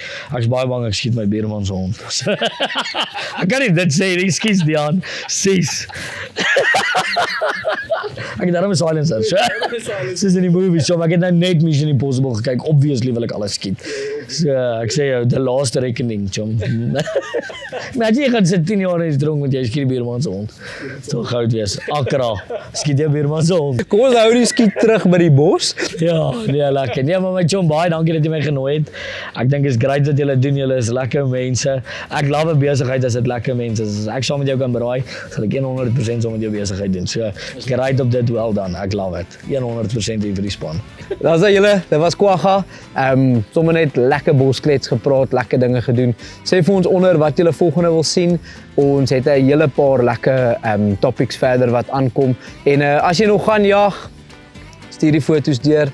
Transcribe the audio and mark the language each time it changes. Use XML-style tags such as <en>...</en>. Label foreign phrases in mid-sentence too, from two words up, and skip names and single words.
<af>Ek's baie bang ek skiet my buurman se hond. Ek kan nie dit sê nie, skiet Dian. Sis. Ek het daarom 'n silencer. Soos in die movies, so ek het nou net Mission Impossible gekyk. Obviously wil ek alles skiet. So ek sê jou,</af> <en>the last reckoning,</en> <af>Jom. Maar jy gaan sit 10 jaar in die tronk met jy skiet die buurman se hond. So goud wees. Accra, skiet jy buurman se hond. Kom ons hou die skiet terug by die bos. Ja, nee, lekker. Nee, maar my Jom, baie dankie dat jy my genooi het. Ek dink is great wat julle doen. Julle is lekker mense. Ek love 'n besigheid as dit lekker mense is. As ek saam met jou kan braai, sal ek 100% saam met jou besigheid doen. So, great op dit,</af> <en>well done.</en> <af>Ek</af> <en>love it.</en> <af>100% hier vir die span. Daar's julle, dit was Kwagga. Sommer net lekker bosklets gepraat, lekker dinge gedoen. Sê vir ons onder wat julle volgende wil sien. Ons het 'n hele paar lekker topics verder wat aankom. En as jy nog gaan jag, stuur die foto's deur.</af>